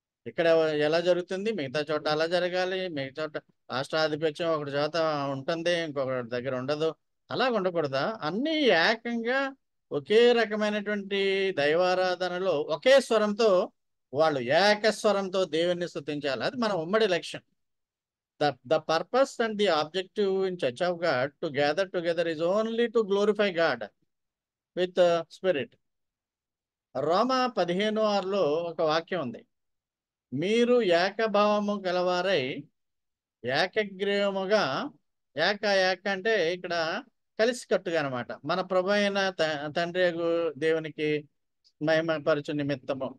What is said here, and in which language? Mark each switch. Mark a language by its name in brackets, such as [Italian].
[Telugu] ఇక్కడ ఎలా జరుగుతుంది మిగతా చోట అలా జరగాలి, మిగతా చోట రాష్ట్ర ఆధిపత్యం ఒకటి చోట ఉంటుంది, ఇంకొకటి దగ్గర ఉండదు. అలా ఉండకూడదా? అన్నీ ఏకంగా ఒకే రకమైనటువంటి దైవారాధనలో ఒకే స్వరంతో వాళ్ళు ఏకస్వరంతో దేవుణ్ణి స్తుతించాలి. అది మన ఉమ్మడి లక్ష్యం. [English] The purpose and the objective in Church of God to gather together is only to glorify God with spirit. [Telugu] రోమా 15:6లో ఒక వాక్యం ఉంది. మీరు ఏకభావము గలవారై ఏకగ్రీవముగా, ఏక అంటే ఇక్కడ కలిసికట్టుగా అనమాట, మన ప్రభు అయిన తండ్రి దేవునికి మహిమపరచు నిమిత్తము.